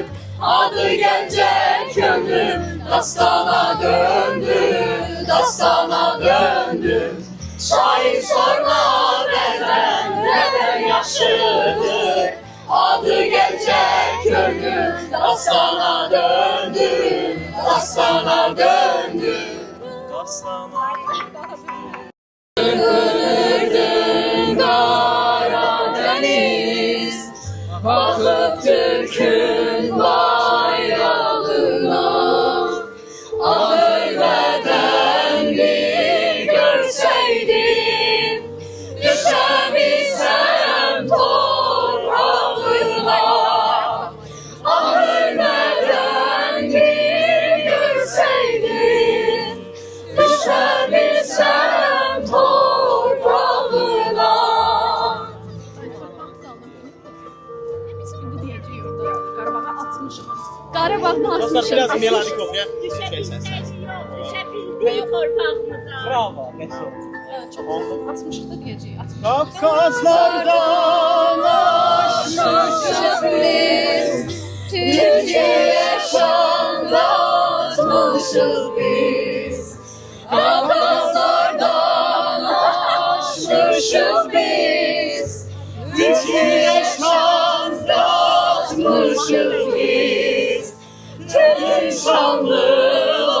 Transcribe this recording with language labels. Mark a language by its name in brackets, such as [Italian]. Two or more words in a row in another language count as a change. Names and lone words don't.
[Azerbaijani] Adı gəncə könül dastana döndü, dastana döndü. Şahid sorma vətən nədən yaxşıdır. Adı gəncə könül dastana döndü, dastana döndü. [Turkish] Dönürdün Karadeniz, bakıp Türk'ün bayrağına. Ölmeden bir görseydin, düşebilsem toprağına. Ölmeden bir görseydin, düşebilsem toprağına. [Azerbaijani] Qarabağdan Dostlar atmışıq. biraz meladik oxuya. Böyük torpağımıza. [Turkish] Bravo. Neyse. [Azerbaijani] Çox atmışıq da deyəcəyik. [Turkish] Kafkaslardan aşmışız biz, Türkiye şanla atmışız biz. Kafkaslardan aşmışız biz, Türkiye şanla atmışız biz. Türk şanlı